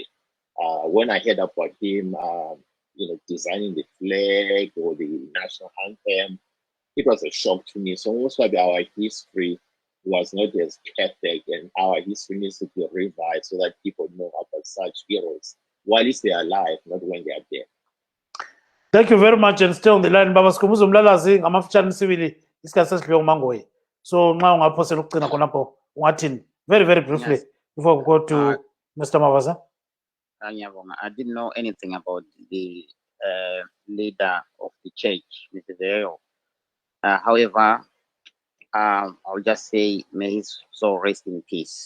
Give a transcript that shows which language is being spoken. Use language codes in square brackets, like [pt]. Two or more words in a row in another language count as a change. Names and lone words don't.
[en] When I heard about him, designing the flag or the national anthem, it was a shock to me. So most of our history was not as perfect, and our history needs to be revised so that people know about such heroes while they are alive, not when they are dead. Thank you very much, and stay on the line. [nd] Baba Sikumuza umlalazi ngamafutshane sibili isikhathi sesidlule umangoyi. So nxa ungaphosela ukugcina khonapho ungathini [en] very briefly before we go to Mr. Mavaza. I didn't know anything about the leader of the church, Mr. Vero. However, I'll just say, may his soul rest in peace.